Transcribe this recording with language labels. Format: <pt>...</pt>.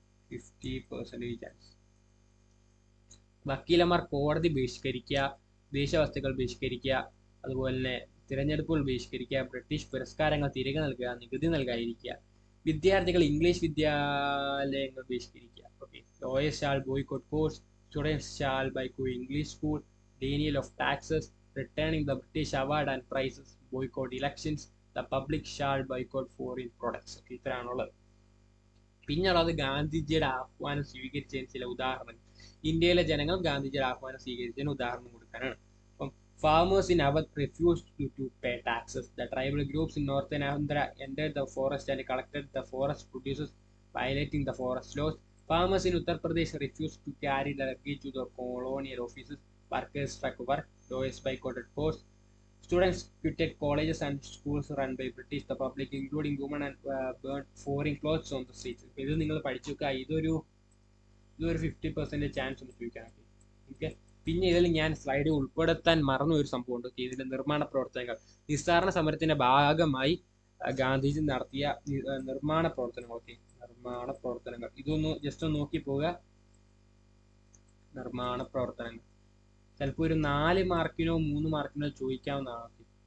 <ml>50% chance. വക്കീലന്മാർ കോടതി ബഹിഷ്കരിക്കുക, ദേശവസ്തുക്കൾ ബഹിഷ്കരിക്കുക, അതുപോലെ തന്നെ തിരഞ്ഞെടുപ്പുകൾ ബഹിഷ്കരിക്കുക, ബ്രിട്ടീഷ് പുരസ്കാരങ്ങൾ തിരികെ നൽകുക, നികുതി നൽകാതിരിക്കുക, വിദ്യാർത്ഥികൾ ഇംഗ്ലീഷ് വിദ്യാലയങ്ങൾ ബഹിഷ്കരിക്കുക.</ml> <en>Okay, lawyers shall boycott courts, students shall boycott English school, denial of taxes, returning the British award and prizes, boycott elections, the public shall boycott foreign products.</en> <ml>Okay, ഇത്രയാണുള്ളത്. പിന്നുള്ളത് ഗാന്ധിജിയുടെ ആഹ്വാനം സ്വീകരിച്ചതിന് ചില ഉദാഹരണങ്ങൾ. ഇന്ത്യയിലെ ജനങ്ങൾ ഗാന്ധിജിയുടെ ആഹ്വാനം സ്വീകരിച്ചതിന് ഉദാഹരണം കൊടുക്കാനാണ്.</ml> <en>അപ്പം farmers in Awadh refused to pay taxes. The tribal groups in northern Andhra entered the forest and collected the forest produces, violating the forest laws. Farmers in Uttar Pradesh refused to carry the luggage to the colonial offices. Workers struck work. Lawyers boycotted courts. Students quitted colleges and schools run by British. The public, including women, and burned foreign clothes on the streets.</en> <ml>ഇത് നിങ്ങൾ പഠിച്ചു വെക്കുക. ഇതൊരു 50% chance ഒന്ന് ചോദിക്കാൻ. Okay, പിന്നെ ഇതിൽ ഞാൻ സ്ലൈഡ് ഉൾപ്പെടുത്താൻ മറന്ന ഒരു സംഭവമുണ്ട്. ഇതിന്റെ നിർമ്മാണ പ്രവർത്തനങ്ങൾ. നിസ്സഹരണ സമരത്തിന്റെ ഭാഗമായി ഗാന്ധിജി നടത്തിയ നിർമ്മാണ പ്രവർത്തനങ്ങൾ. ഓക്കെ, നിർമ്മാണ പ്രവർത്തനങ്ങൾ ഇതൊന്ന് ജസ്റ്റ് ഒന്ന് നോക്കി പോവുക. നിർമ്മാണ പ്രവർത്തനങ്ങൾ ചിലപ്പോൾ ഒരു 4 മാർക്കിനോ 3 മാർക്കിനോ ചോദിക്കാവുന്നതാണ്.</ml>